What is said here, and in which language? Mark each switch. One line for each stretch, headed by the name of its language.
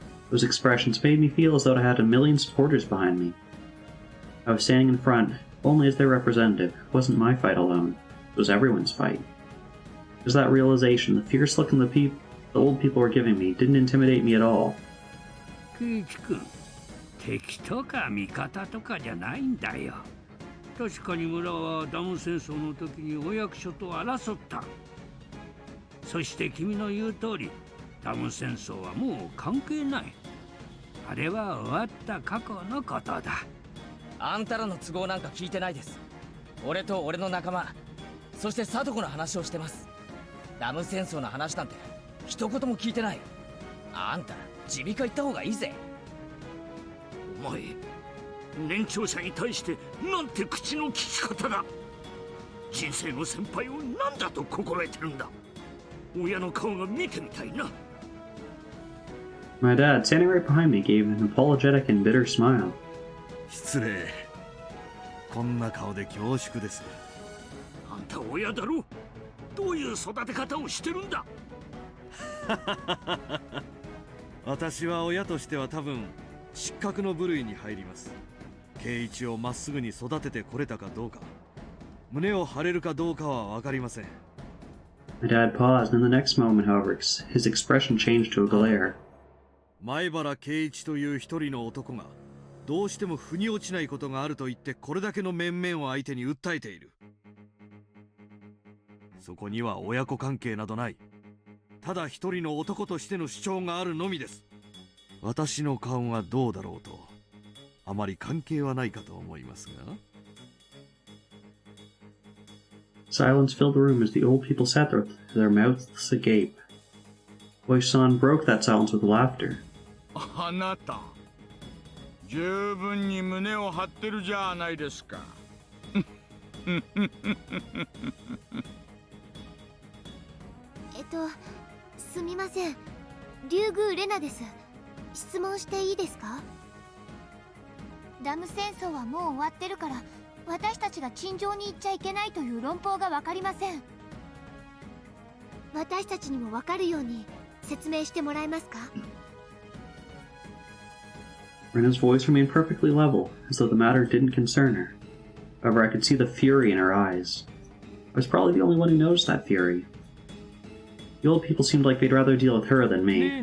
English: Those expressions made me feel as though I had a million supporters behind me. I was standing in front, only as their representative. It wasn't my fight alone. It was everyone's fight. It was that realization, the fierce look in the old people were giving me, didn't intimidate me at all.
Japanese: 圭一君、敵とか味方とかじゃないんだよ。確かに村はダム戦争の時にお役所と争った。そして君の言う通り、ダム戦争はもう関係ない。あれは終わった過去のことだ。あんたらの都合なんか聞いてないです。俺と俺の仲間、そしてサトコの話をしてます。ダム戦争の話なんて一言も聞いてない。あんた耳鼻科行った方がいいぜ。お前、年長者に対してなんて口の利き方だ。人生の先輩を何だと心得てるんだ。親の顔が見てみたいな。
English: My dad, standing right behind me, gave an apologetic and bitter smile.
Japanese: 失礼。こんな顔で恐縮です。あんた親だろ。どういう育て方をしてるんだ。私は親としては多分失格の部類に入ります。圭一をまっすぐに育ててこれたかどうか、胸を張れるかどうかは分かりません。
English: My dad paused, and in the next moment, however, his expression changed to a glare.
Japanese: 前原圭一という一人の男がどうしても腑に落ちないことがあると言ってこれだけの面々を相手に訴えている。そこには親子関係などない。ただ一人の男としての主張があるのみです。私の顔がどうだろうとあまり関係はないかと思いますが。
English: Silence filled the room as the old people sat there with their mouths agape. Boy-san broke that silence with laughter.
Japanese: あなた、十分に胸を張ってるじゃないですか。すみません。竜宮レナです。質問していいですか？ダム戦争はもう終わってるから、私たちが陳情に行っちゃいけないという論法がわかりません。私たちにもわかるように説明してもらえますか？
English: Rena's voice remained perfectly level, as though the matter didn't concern her. However, I could see the fury in her eyes. I was probably the only one who noticed that fury. The old people seemed like they'd rather deal with her than me.